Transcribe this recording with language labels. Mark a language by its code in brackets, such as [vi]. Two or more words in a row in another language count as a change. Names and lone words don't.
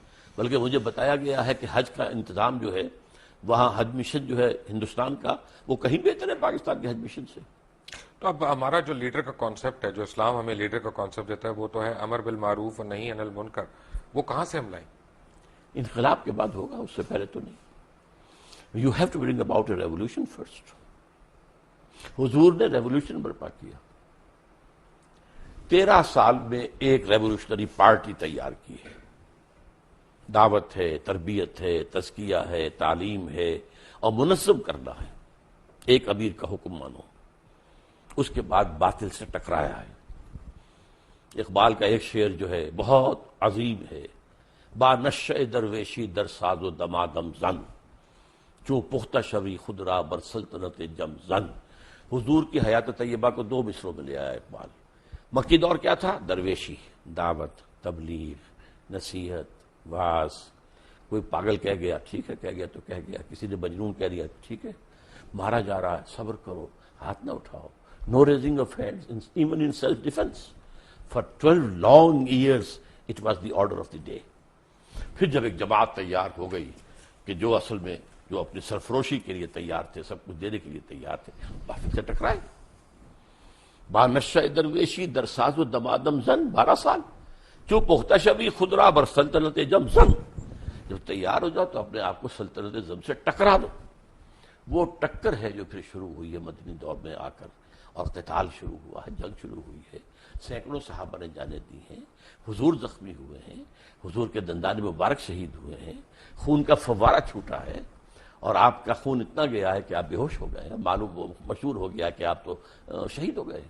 [ur] بلکہ مجھے بتایا گیا ہے کہ حج کا انتظام جو ہے وہاں، حج مشن جو ہے ہندوستان کا، وہ کہیں بہتر ہے پاکستان کے حج مشن سے. تو اب ہمارا جو لیڈر کا کانسیپٹ ہے، جو اسلام ہمیں لیڈر کا کانسیپٹ دیتا ہے، وہ تو ہے [ar] امر بالمعروف [ur] اور [ar] نہی عن المنکر. [ur] وہ کہاں سے ہم لائیں؟ انقلاب کے بعد ہوگا، اس سے پہلے تو نہیں. [en] You have to bring about a revolution first. [ur] حضور نے ریولوشن برپا کیا. 13 سال میں ایک [en] revolutionary party [ur] تیار کی ہے. دعوت ہے، تربیت ہے، تزکیہ ہے، تعلیم ہے، اور منظم کرنا ہے. ایک امیر کا حکم مانو. اس کے بعد باطل سے ٹکرایا ہے. اقبال کا ایک شعر جو ہے بہت عظیم ہے، [fa] با نشہ درویشی در ساز و دمادم زن، چوں پختہ شوی خود را بر سلطنت جم زن. [ur] حضور کی حیات طیبہ کو 2 مصروں میں لے آیا اقبال. مکی دور کیا تھا؟ درویشی، دعوت، تبلیغ، نصیحت، واعظ. کوئی پاگل کہہ گیا، ٹھیک ہے کہہ گیا تو کہہ گیا. کسی نے مجنون کہہ دیا، ٹھیک ہے. مارا جا رہا ہے، صبر کرو، ہاتھ نہ اٹھاؤ. [en] No raising of hands even in self defense. For 12 long years it was the order of the day. [ur] پھر جب ایک جماعت تیار ہو گئی کہ جو اصل میں جو اپنی سرفروشی کے لیے تیار تھے، سب کچھ دینے کے لیے تیار تھے، بافق سے ٹکرائے. [fa] با نشہ درویشی در ساز و دمادم زن 12 سال، جو پختہ شبی خدرا بر سلطنت جم زن. [ur] جب تیار ہو جاؤ تو اپنے آپ کو سلطنت زم سے ٹکرا دو. وہ ٹکر ہے جو پھر شروع ہوئی ہے مدنی دور میں آ کر، اور قتال شروع ہوا ہے، جنگ شروع ہوئی ہے. سینکڑوں صحابہ نے جانیں دی ہیں، حضور زخمی ہوئے ہیں، حضور کے دندان مبارک شہید ہوئے ہیں، خون کا فوارہ چھوٹا ہے، اور آپ کا خون اتنا گیا ہے کہ آپ بے ہوش ہو گئے ہیں، معلوم مشہور ہو گیا کہ آپ تو شہید ہو گئے.